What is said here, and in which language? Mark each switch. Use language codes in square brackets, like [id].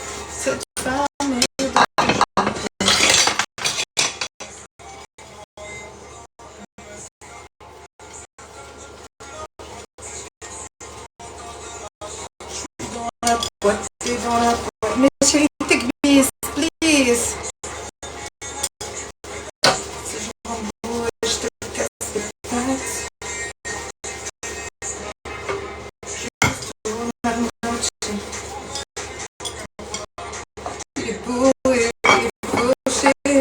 [fr] Cette femme est dans la boîte, t'es dans la boîte. Mais chérie, [en] take this, please. [fr] Si je m'embrouille, je te casse les pattes. Juste pour la noche. Il est beau et il est fauché.